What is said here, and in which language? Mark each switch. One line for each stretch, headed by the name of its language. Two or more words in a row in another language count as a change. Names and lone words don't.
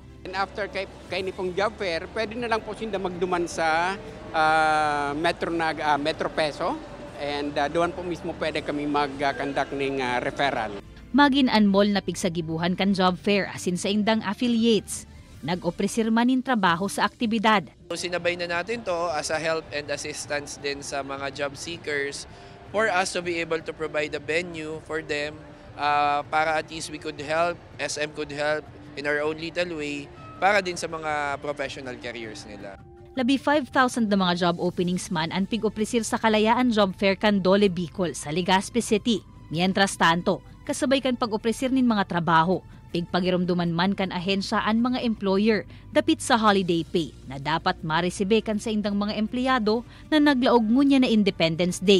Bikol: And after kay nipong
English: job fair,
Bikol: pwede na lang po sinda magduman sa Metro Peso and
Filipino: doon po mismo pwede kami mag-conduct ng referral.
Bikol: Magin an mall na pigsagibuhan kan job fair asin sa indang affiliates. Nag-opresir man ng trabaho sa aktibidad.
Filipino: Sinabay na natin to
English: as a help and assistance
Filipino: din sa mga
English: job seekers for us to be able to provide a venue for them para at least we could help, SM could help in our own little way
Filipino: para din sa mga
English: professional careers nila.
Bikol: Labi 5,000 na mga
English: job openings
Bikol: man ang pig-opresir sa Kalayaan Job Fair kan Dole Bicol sa Legazpi City. Mientras tanto, kasabay kan pag-opresir nin mga trabaho, pigpagirumduman man kan ahensya ang mga employer dapit sa
English: holiday pay
Bikol: na dapat maresibe kan sa indang mga empleyado na naglaog ngunya na Independence Day.